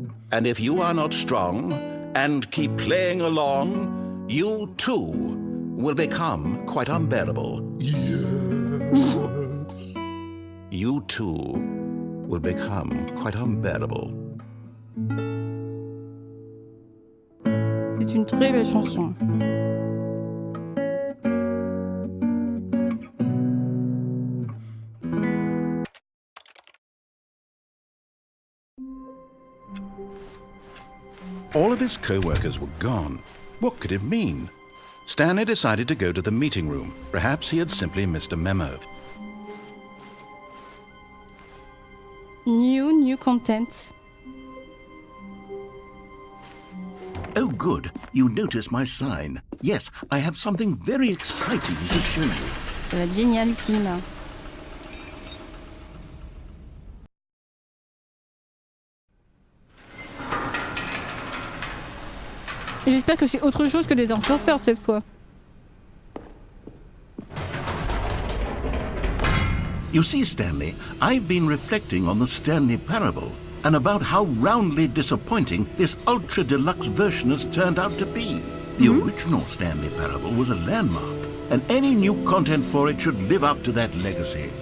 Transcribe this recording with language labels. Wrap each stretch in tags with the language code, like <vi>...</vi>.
<en>And if you are not strong and keep playing along, you too will become quite unbearable. Yes. You too will become quite unbearable.</en> <fr>C'est une très belle chanson.</fr> <en>All of his co-workers were gone. What could it mean? Stanley decided to go to the meeting room. Perhaps he had simply missed a memo. New content. Oh, good. You noticed my sign. Yes, I have something very exciting to show you.</en> <fr>Ça va être génialissime. J'espère que c'est autre chose que des ascenseurs cette fois.</fr> <en>You see, Stanley, I've been reflecting on the Stanley parable and about how roundly disappointing this ultra deluxe version has turned out to be. The original Stanley parable was a landmark, and any new content for it should live up to that legacy.</en>